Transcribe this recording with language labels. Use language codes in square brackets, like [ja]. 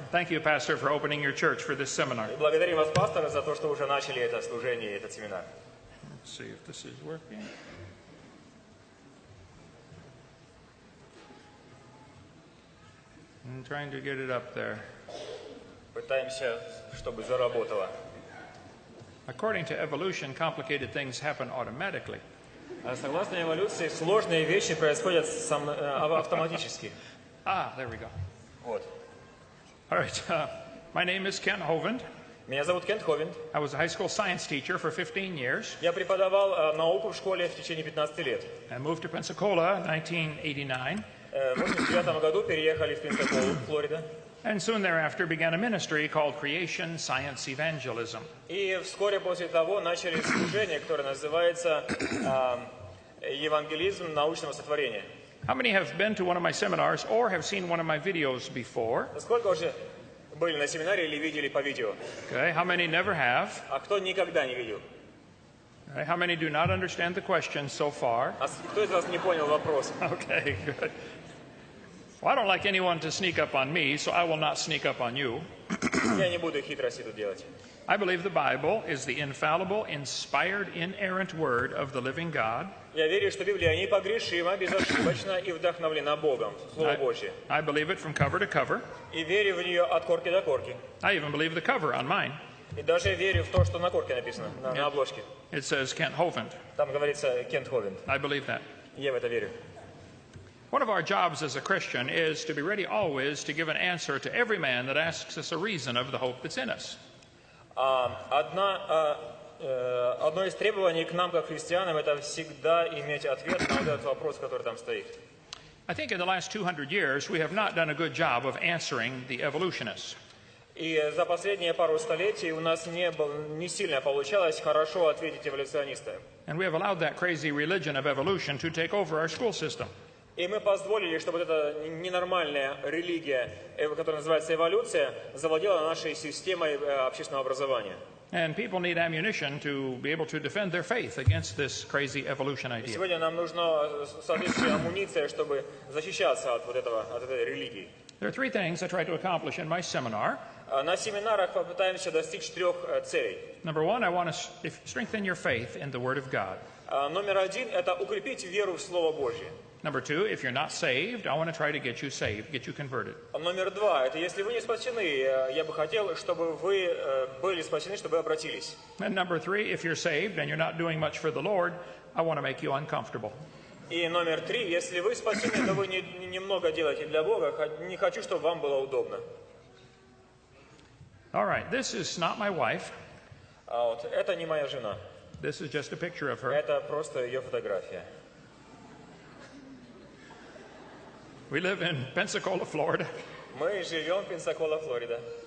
[en] Thank you, Pastor, for opening your church for this seminar. [ru] Благодарим вас, пастор, за то, что уже начали это служение, этот семинар. [en] Let's see if this is working. I'm trying to get it up there. [ru] Пытаемся, чтобы заработало. [en] According to evolution, complicated things happen automatically. [ru] Согласно эволюции, сложные вещи происходят автоматически. [en] There we go. [ru] Вот. [en] All right. My name is Ken Hovind. [ru] Меня зовут Кент Ховинд. [en] I was a high school science teacher for 15 years. [ru] Я преподавал науку в школе в течение 15 лет. [en] I moved to Pensacola in 1989. [ru] В 1989 году переехали в Пенсаколу, Флорида. [en] And soon thereafter began a ministry called Creation Science Evangelism. [ru] И вскоре после того начали служение, которое называется евангелизм научного сотворения. [en] How many have been to one of my seminars or have seen one of my videos before? [ru] Сколько уже были на семинаре или видели по видео? [en] Okay. How many never have? [ru] А кто никогда не видел? [en] Okay. How many do not understand the question so far? [ru] А кто из вас не понял вопрос? [en] Okay, good. Well, I don't like anyone to sneak up on me, so I will not sneak up on you. [ru] Я не буду хитрости тут делать. [en] I believe the Bible is the infallible, inspired, inerrant word of the living God. [ru] Я верю, что Библия непогрешима, безошибочна и вдохновлена Богом, Слово Божье. [en] I believe it from cover to cover. [ru] И верю в нее от корки до корки. [en] I even believe the cover on mine. [ru] И даже верю в то, что на корке написано, на обложке. [en] It says Kent Hovind. [ru] Там говорится Кент Ховинд. [en] I believe that. [ru] Я в это верю. [en] One of our jobs as a Christian is to be ready always to give an answer to every man that asks us a reason of the hope that's in us. [ru] Одно из требований к нам, как христианам, это всегда иметь ответ на этот вопрос, который там стоит. [en] I think in the last 200 years we have not done a good job of answering the evolutionists. [ru] И за последние пару столетий у нас не сильно получалось хорошо ответить эволюционистам. [en] And we have allowed that crazy religion of evolution to take over our school system. [ru] И мы позволили, чтобы эта ненормальная религия, которая называется эволюция, завладела нашей системой общественного образования. [en] And people need ammunition to be able to defend their faith against this crazy evolution idea. [ru] Сегодня нам нужна соответствующая амуниция, чтобы защищаться от этой религии. [en] There are three things I try to accomplish in my seminar. [ru] На семинарах попытаемся достичь трех целей. [en] Number one, I want to strengthen your faith in the Word of God. [ru] Номер один – это укрепить веру в Слово Божье. [en] Number two, if you're not saved, I want to try to get you saved, get you converted. [ru] Номер два – это если вы не спасены, я бы хотел, чтобы вы были спасены, чтобы обратились. [en] And number three, if you're saved and you're not doing much for the Lord, I want to make you uncomfortable. [ru] И номер три – если вы спасены, но вы немного делаете для Бога, не хочу, чтобы вам было удобно. [en] All right, this is not my wife. [ru] Вот, это не моя жена. [en] This is just a picture of her. [ru] Это просто ее фотография. [en] We live in Pensacola, Florida. [ru] Мы живем в Пенсакола, Флорида.